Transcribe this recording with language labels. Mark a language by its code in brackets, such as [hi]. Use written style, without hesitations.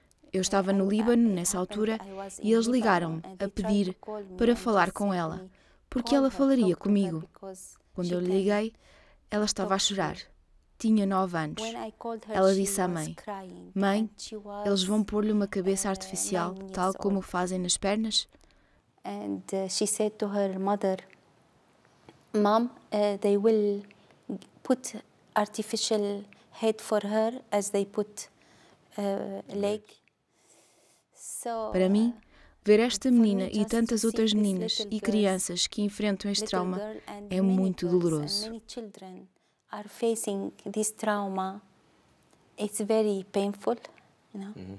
[pt] Eu estava no Líbano nessa altura e eles ligaram-me a pedir para falar com ela, porque ela falaria comigo. Quando eu lhe liguei, ela estava a chorar. Tinha 9 anos. Ela disse à mãe: "Mãe, eles vão pôr-lhe uma cabeça artificial, tal como fazem nas pernas?" [en] And she said to her mother, "Mom, they will put artificial head for her as they put leg." [pt] Para mim, ver esta menina e tantas outras meninas e crianças que enfrentam este trauma é muito doloroso. [en] Many children are facing this trauma. It's very painful, you know.